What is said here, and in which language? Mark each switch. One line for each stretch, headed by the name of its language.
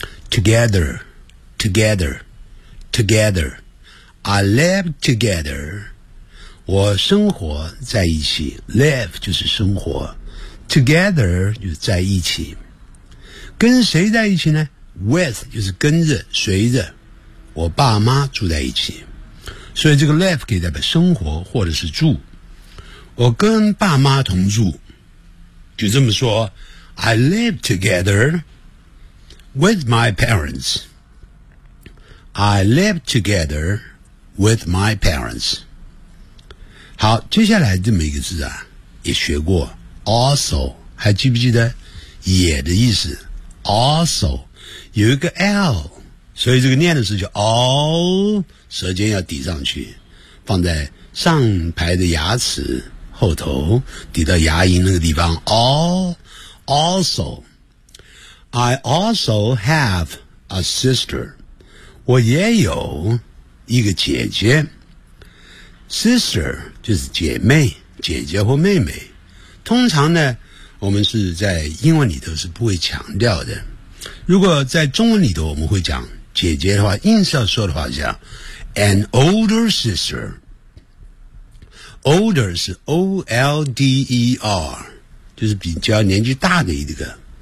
Chinese: together
English: I live together，
Chinese: 我生活在一起， live 就是生活， together 就是在一起。跟谁在一起呢？ with 就是跟着随着，我爸妈住在一起，所以这个 live 可以代表生活或者是住。我跟爸妈同住，就这么说
English: I live together with my parents. I live together with my parents.
Chinese: 好，接下来这么一个字啊，也学过 also， 还记不记得也的意思？ also 有一个 L，所以这个念的时候就 all， 舌尖要抵上去，放在上排的牙齿后头，抵到牙龈那个地方。
English: all， also， I also have a sister，
Chinese: 我也有一个姐姐。 sister 就是姐妹、姐姐或妹妹。通常呢，我们是在英文里头是不会强调的。如果在中文里头，我们会讲。姐姐的话硬是要说的话叫
English: An older sister，
Chinese: Older 是 O-L-D-E-R， 就是比较年纪大的一个。